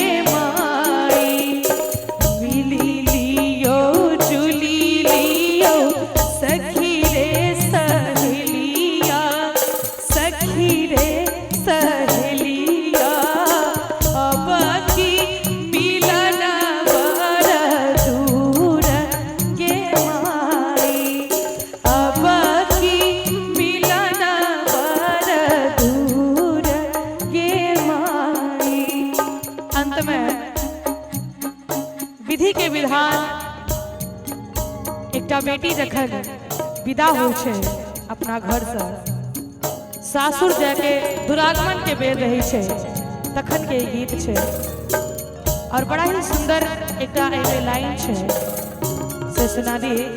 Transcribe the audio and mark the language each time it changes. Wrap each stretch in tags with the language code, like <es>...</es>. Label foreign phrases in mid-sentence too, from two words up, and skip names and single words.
<mai>माई, मिली लियो जुली लियो सखी रे सहेलिया, सखी रे सहेलिया, अब की मिलन बर दूर गे माई, अब की मिलन बर दूर गे माई। अंत में विधि के विधान एकटा बेटी जखन विदा होइ छै अपना घर से, सासुर जाके दुरागमन के बेर रही छै, तखन के गीत छै और बड़ा ही सुंदर एकटा एमे लाइन छै से सुना दी।</mai>